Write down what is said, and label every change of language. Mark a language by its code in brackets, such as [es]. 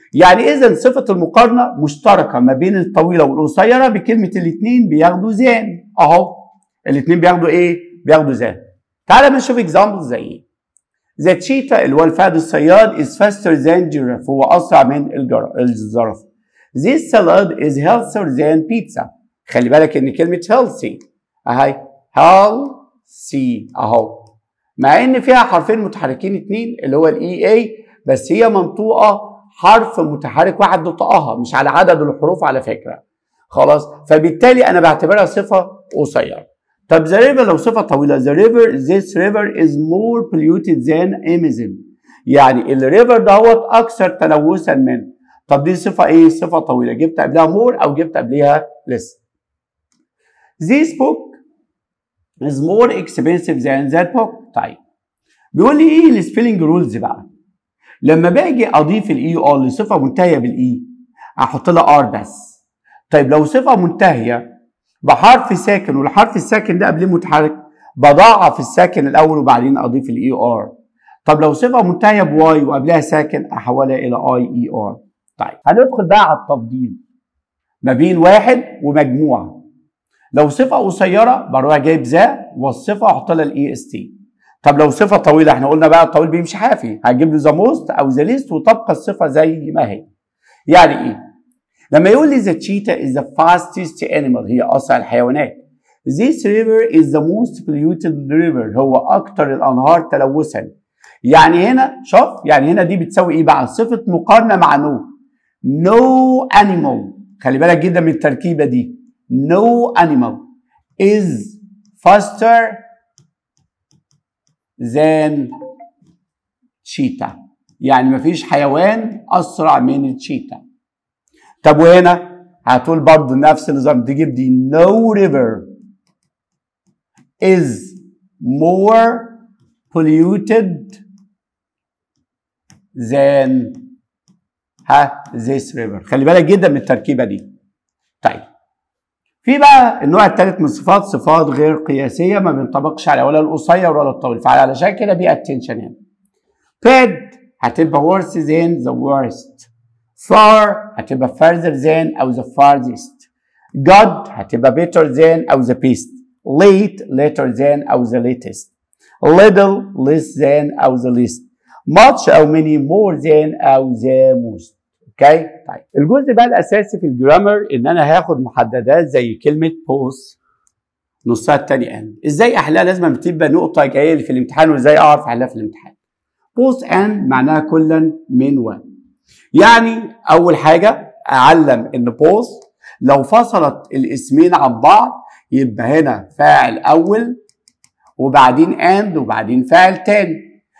[ar] يعني اذا صفه المقارنه مشتركه ما بين الطويله والقصيره بكلمه الاثنين بياخدوا زان اهو، الاثنين بياخدوا ايه؟ بياخدوا زان. تعالى نشوف اكزامبل زي ايه. [en] The cheetah [ar] اللي هو الفهد الصياد [en] is faster than giraffe، [ar] هو اسرع من الزرافه. [en] This salad is healthier than pizza. [ar] خلي بالك ان كلمه healthy اهي healthy اهو، مع ان فيها حرفين متحركين 2 اللي هو الاي اي، بس هي منطوقه حرف متحرك واحد نطقها مش على عدد الحروف على فكره، خلاص، فبالتالي انا بعتبرها صفه قصيره. طب the river لو صفه طويله [en] this river is more polluted than Amazon، [ar] يعني الريفر دهوت اكثر تلوثا منه. طب دي صفه ايه؟ صفه طويله، جبت قبلها more او جبت قبلها less. [en] This book is more expensive than that book. [ar] طيب بيقول لي ايه السبيلنج رولز بقى؟ لما باجي اضيف الاي ار لصفه منتهيه بالاي احط لها ار بس. طيب لو صفه منتهيه بحرف ساكن والحرف الساكن ده قبليه متحرك بضاعف الساكن الاول وبعدين اضيف الاي ار. طب لو صفه منتهيه بواي وقبلها ساكن احولها الى اي اي ار. طيب هندخل بقى على التفضيل ما بين واحد ومجموعه. لو صفه قصيره بروح جايب ذا والصفه احط لها الاي اس تي. طب لو صفه طويله احنا قلنا بقى الطويل بيمشي حافي هجيب له ذا موست او ذا ليست وتبقى الصفه زي ما هي. يعني ايه؟ لما يقول لي [en] the cheetah is the fastest animal [ar] هي اسرع الحيوانات. [en] This river is the most polluted river [ar] هو اكتر الانهار تلوثا. يعني هنا شوف يعني هنا دي بتساوي ايه بقى؟ صفه مقارنه مع no animal. خلي بالك جدا من التركيبه دي. [en] No animal is faster than cheetah. [ar] يعني مفيش حيوان اسرع من التشيتا. طب وهنا هتقول برضه نفس النظام تجيب دي [en] no river is more polluted than this river. [ar] خلي بالك جدا من التركيبه دي. طيب في بقى النوع الثالث من الصفات صفات غير قياسيه ما بينطبقش على ولا القصير ولا الطويل فعلشان كده بي attention هنا. [en] bad هتبقى worse than the worst. far هتبقى further than أو the farthest. good هتبقى better than أو the best. late later than أو the latest. little less than أو the least. much أو many more than أو the most. [ar] اوكي؟ طيب الجزء بقى الأساسي في الجرامر إن أنا هاخد محددات زي كلمة pause نصها التاني and. إزاي أحلها؟ لازم تبقى نقطة جاية لي في الامتحان وإزاي أعرف أحلها في الامتحان. both and معناها كلا من و. يعني أول حاجة أعلم إن both لو فصلت الاسمين عن بعض يبقى هنا فاعل أول وبعدين and وبعدين فاعل تاني.